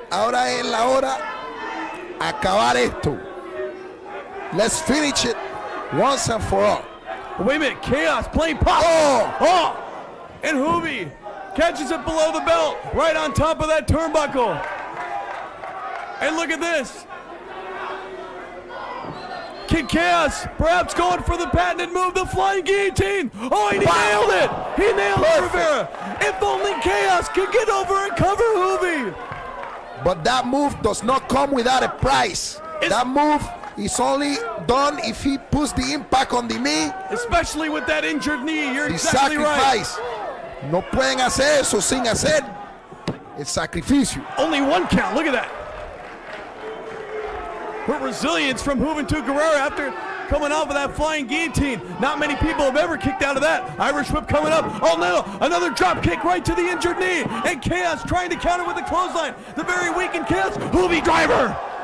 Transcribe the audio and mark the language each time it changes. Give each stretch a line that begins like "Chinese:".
Spanish: Ahora es la hora acabar esto.
English: Let's finish it once and for all. Wait a minute. Chaos playing pop. Oh! And Hoovy catches it below the belt, right on top of that turnbuckle. And look at this. Kid Chaos perhaps going for the patented move, the flying guillotine. Oh, and he nailed it. He nailed it, Rivera. If only Chaos could get over and cover Hoovy. But that move does not come without a price. That move is only done if he puts the impact on the knee. Especially with that injured knee. You're The exactly right. sacrifice.
Spanish: No pueden hacer eso sin hacer el sacrificio.
English: Only one count. Look at that. What resilience from Juventud Guerrera after coming off of that flying guillotine. Not many people have ever kicked out of that. Irish whip coming up. Oh no, another drop kick right to the injured knee. And Chaos trying to counter with a clothesline. The very weakened Chaos. Hoovy driver.